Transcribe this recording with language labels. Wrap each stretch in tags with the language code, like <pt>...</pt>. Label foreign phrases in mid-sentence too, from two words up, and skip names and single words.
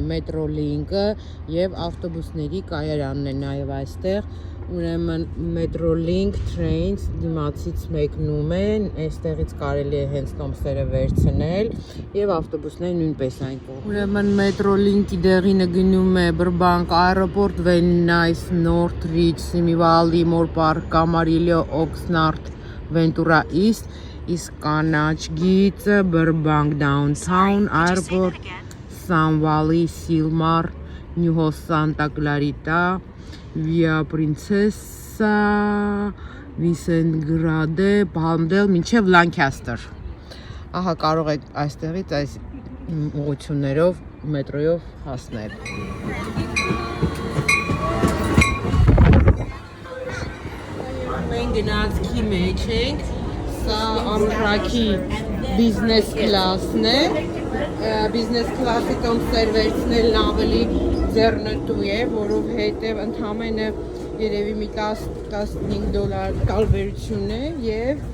<hy>Metrolink-ը եւ ավտոբուսների կայարանն է նաև այստեղ։ Ուրեմն Metrolink Trains դիմացից մեկնում են, այստեղից կարելի է հենց տոմսերը վերցնել եւ ավտոբուսները նույնպես այն կողմ։ Ուրեմն Metrolink-ի դեղինը գնում է Burbank Airport, Venice, Northridge, Simi Valley, Moore Park, Camarillo, Oxnard, Ventura East, իսկ կանաչ գիծը Burbank Downtown Airport, Sun Valley, Silmar, New House, Santa Clarita, Via Princesa, Vicentgrade, Palmdale, մինչև Lancaster։ Ահա կարող եք այստեղից այս ուղղություններով մետրոյով հասնել։ Մենք գնացքի մեջ ենք, սա ամթրաքի բիզնես կլասն է, բիզնես կլասի տոմսեր վերցնելն ավելի ձեռնտու է, որովհետև ընդամենը երևի մի $10-15 տարբերություն է</hy>